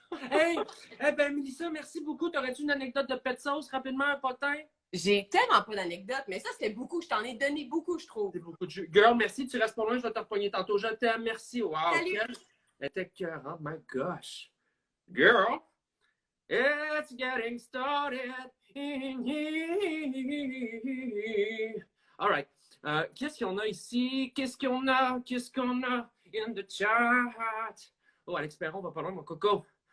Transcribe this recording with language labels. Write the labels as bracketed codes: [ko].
[fr] Hey, ben, Mélissa, merci beaucoup. T'aurais-tu une anecdote de pet sauce rapidement, un potin? j'ai tellement pas d'anecdotes, mais ça, c'était beaucoup. Je t'en ai donné beaucoup, je trouve. C'est beaucoup de jus. Girl, merci, tu restes pas loin, je vais te repogner tantôt. Je t'aime, merci. Wow, Salut. Elle était cœur, [en] oh my gosh. Girl, it's getting started in here. All right. [fr] Qu'est-ce qu'on a ici? Qu'est-ce qu'on a? Qu'est-ce qu'on a [en] in the chat? [fr] Oh, Alex Perron, va pas loin, mon coco.